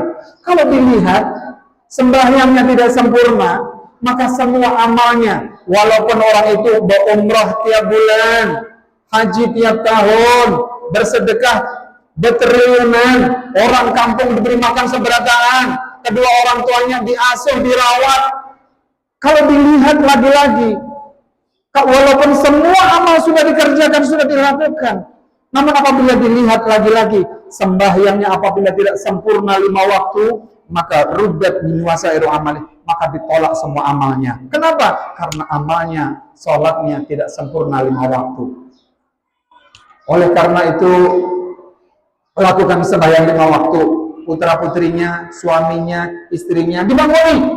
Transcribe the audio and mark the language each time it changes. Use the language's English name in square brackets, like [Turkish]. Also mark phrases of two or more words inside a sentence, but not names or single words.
[Indonesian] Kalau dilihat sembahyangnya tidak sempurna, maka semua amalnya, walaupun orang itu berumrah tiap bulan, haji tiap tahun, bersedekah bertriliunan, orang kampung diberi makan seberataan, kedua orang tuanya diasuh, dirawat. Kalau dilihat lagi-lagi, walaupun semua amal sudah dikerjakan, sudah dilakukan, namun apabila dilihat lagi-lagi, sembahyangnya apabila tidak sempurna 5 waktu, [Arabic] maka ردت من سائر عمله, [Indonesian] maka ditolak semua amalnya. Kenapa? Karena amalnya, sholatnya tidak sempurna 5 waktu. Oleh karena itu, lakukan sembahyang 5 waktu. Putra putrinya, suaminya, istrinya dibanguni.